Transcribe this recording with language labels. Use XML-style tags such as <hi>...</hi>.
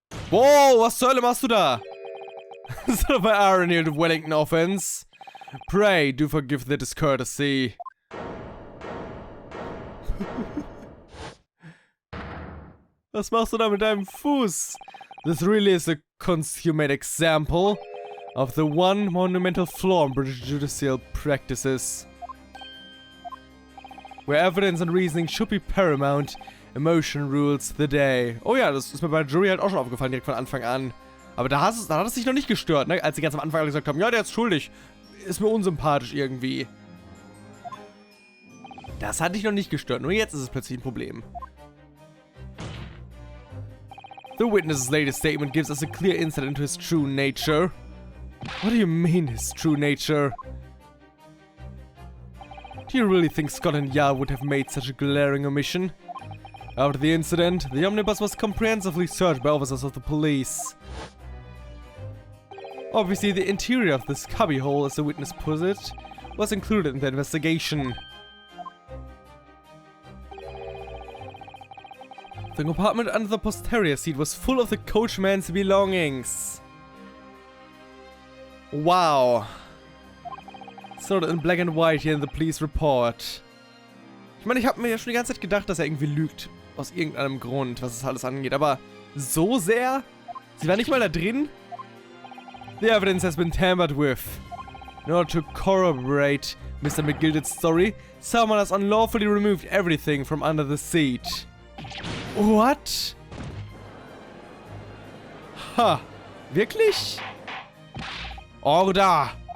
<en>Wow,</en> <de>was zur Hölle machst du da?</de> <en>Sort of an irony of the Wellington offense. Pray, do forgive the discourtesy.</en> <de>Was machst du da mit deinem Fuß?</de> <en>This really is a consummate example of the one monumental flaw in British judicial practices. Where evidence and reasoning should be paramount, emotion rules the day.</en> <de>Oh ja, das ist mir bei der Jury halt auch schon aufgefallen, direkt von Anfang an. Aber da hat es dich noch nicht gestört, ne? Als sie ganz am Anfang alle gesagt haben, ja, der ist schuldig. Ist mir unsympathisch irgendwie. Das hat dich noch nicht gestört, nur jetzt ist es plötzlich ein Problem.</de> <en>The witness's latest statement gives us a clear insight into his true nature. What do you mean, his true nature? Do Do you really think Scotland Yard would have made such a glaring omission? After the incident, the omnibus was comprehensively searched by officers of the police. Obviously, the interior of this cubbyhole, as the witness puts it, was included in the investigation. The compartment under the posterior seat was full of the coachman's belongings. Wow. It's noted in black and white here in the police report.</en> <de>Ich meine, ich habe mir ja schon die ganze Zeit gedacht, dass er irgendwie lügt. Aus irgendeinem Grund, was das alles angeht. Aber so sehr? Sie war nicht mal da drin?</de> <en>The evidence has been tampered with. In order to corroborate Mr. McGildett's story, someone has unlawfully removed everything from under the seat. What?</en> <de>Ha. Wirklich? Order!</de>